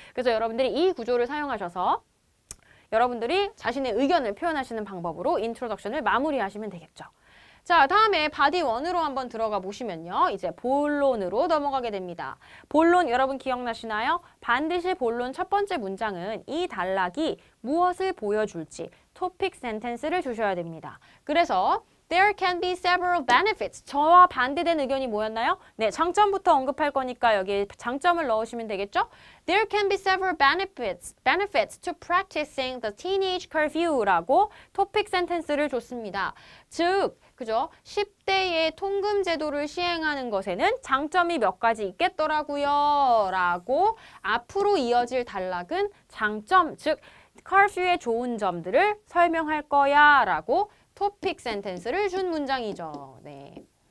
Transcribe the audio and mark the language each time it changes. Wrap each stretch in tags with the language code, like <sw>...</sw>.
<ko>그래서 여러분들이 이 구조를 사용하셔서 여러분들이 자신의 의견을 표현하시는 방법으로 인트로덕션을 마무리하시면 되겠죠. 자, 다음에 바디 1으로 한번 들어가 보시면요. 이제 본론으로 넘어가게 됩니다. 본론 여러분 기억나시나요? 반드시 본론 첫 번째 문장은 이 단락이 무엇을 보여줄지 토픽 센텐스를 주셔야 됩니다.</ko> <en>그래서 There can be several benefits.</en> <ko>저와 반대된 의견이 뭐였나요? 네, 장점부터 언급할 거니까 여기에 장점을 넣으시면 되겠죠?</ko> <en>There can be several benefits to practicing the teenage curfew라고</en> <ko>토픽 센텐스를 줬습니다. 즉, 그죠? 10대의 통금 제도를 시행하는 것에는 장점이 몇 가지 있겠더라고요. 라고 앞으로 이어질 단락은 장점, 즉 curfew의 좋은 점들을 설명할 거야. 라고 토픽 센텐스를 준 문장이죠. 네.</ko>